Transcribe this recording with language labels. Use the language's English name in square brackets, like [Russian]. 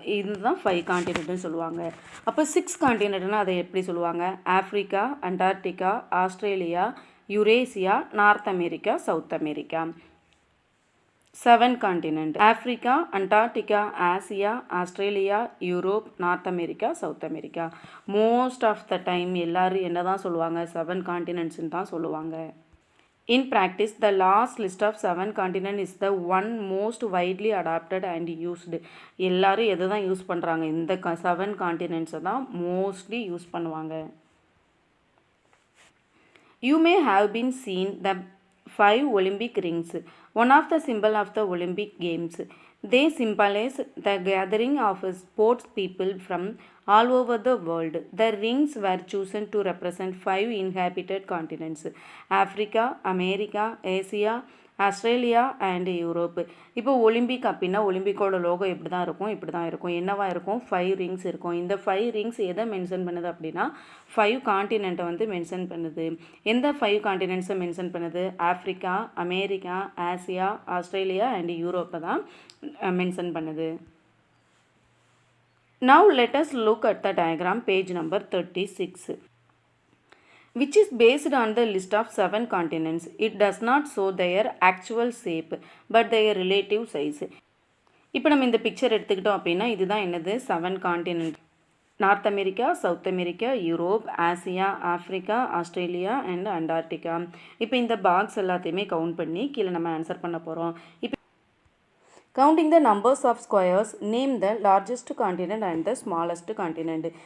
[Tamil] இதுதான் 5 காண்டினென்ட்னு சொல்லுவாங்க. அப்போ 6 காண்டினென்ட்னா அதை எப்படி சொல்லுவாங்க, Africa, Antarctica, Australia, Eurasia, north America, south America. 7 continent Africa, Antarctica, Asia, Australia, Europe, north America, south America. [English] most of the time [Tamil] எல்லாரும் என்ன தான் சொல்லுவாங்க, 7 காண்டினென்ட்ஸ்ன்னு தான் சொல்லுவாங்க. [English] In practice, the last list of 7 continents is the one most widely adopted and used. [Tamil] எல்லாரும் எதை தான் use பண்ணுறாங்க, இந்த 7 காண்டினென்ட்ஸை தான் மோஸ்ட்லி யூஸ் பண்ணுவாங்க. [English] You may have been seen the 5 Olympic rings, one of the symbol of the Olympic Games. They symbolize the gathering of sports people from all over the world. The rings were chosen to represent 5 inhabited continents: Africa, America, Asia, Australia and Europe. [Tamil] இப்போ Olympic அப்படின்னா ஒலிம்பிக்கோட logo எப்படி தான் இருக்கும், இப்படி தான் இருக்கும். என்னவா இருக்கும், 5 ரிங்ஸ் இருக்கும். இந்த 5 ரிங்ஸ் எதை மென்ஷன் பண்ணுது அப்படின்னா 5 காண்டினென்ட்டை வந்து மென்ஷன் பண்ணுது. எந்த 5 காண்டினென்ட்ஸை மென்ஷன் பண்ணுது, Africa, America, Asia, Australia and யூரோப்பை தான் மென்ஷன் பண்ணுது. [English] Now let us look at the diagram, page number 36. Which is based on the list of 7 continents. It does not show their actual shape but their relative size. [Tamil] இப்போ நம்ம இந்த picture எடுத்துக்கிட்டோம் அப்படின்னா இதுதான் என்னது, 7 continent. North America, south America, Europe, Asia, Africa, Australia and Antarctica. இப்போ இந்த box எல்லாத்தையுமே கவுண்ட் பண்ணி கீழே நம்ம ஆன்சர் பண்ண போகிறோம். இப்போ [English] Counting the numbers of squares, name the largest continent and the smallest continent.